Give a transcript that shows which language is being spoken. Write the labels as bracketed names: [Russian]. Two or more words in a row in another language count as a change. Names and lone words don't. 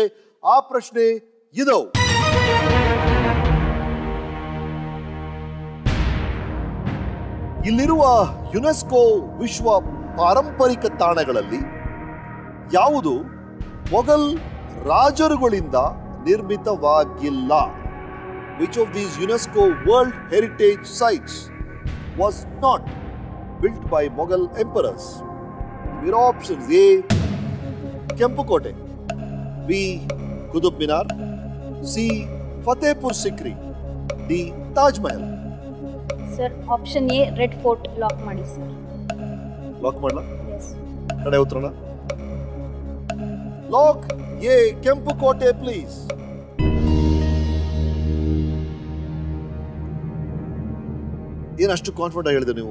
[Kannada] ಆ ಪ್ರಶ್ನೆ ಇದು: ಇಲ್ಲಿರುವ ಯುನೆಸ್ಕೋ ವಿಶ್ವ ಪಾರಂಪರಿಕ ತಾಣಗಳಲ್ಲಿ ಯಾವುದು ಮೊಘಲ್ ರಾಜರುಗಳಿಂದ ನಿರ್ಮಿತವಾಗಿಲ್ಲ? [English] Which of these UNESCO World Heritage Sites was not built by Mughal emperors? Your options: A. Kempu Kote, B. Qutub Minar, C. Fatehpur Sikri, D. Taj Mahal. sir option A Red Fort lock ಮಾಡಿ ಸರ್. [Kannada] ಲಾಕ್ ಮಾಡಲಾ? ಕಡೆ ಉತ್ತರನ [English] lock A [Kannada] ಕೆಂಪು ಕೋಟೆ ಪ್ಲೀಸ್. ಏನಷ್ಟು ಕಾನ್ಫಿಡೆಂಟ್ ಆಗಿ ಹೇಳಿದೆ ನೀವು